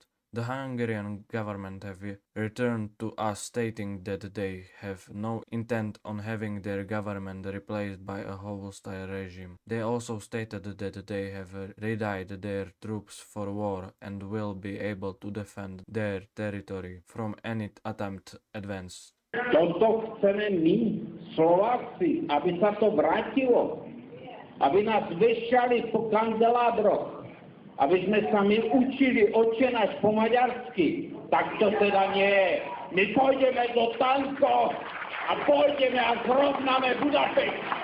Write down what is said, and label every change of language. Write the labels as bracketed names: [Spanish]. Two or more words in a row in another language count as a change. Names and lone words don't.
[English] The Hungarian government have returned to us stating that they have no intent on having their government replaced by a hostile regime. They also stated that they have readied their troops for war and will be able to defend their territory from any attempt advance. [Slovak] Toto chceme my, Slováci, aby sa to vrátilo, aby nás vešali po kandeládroch, aby sme sa my učili Otčenáš po maďarsky, tak to teda nie je. My pôjdeme do tankov a pôjdeme a zrovnáme Budapešť.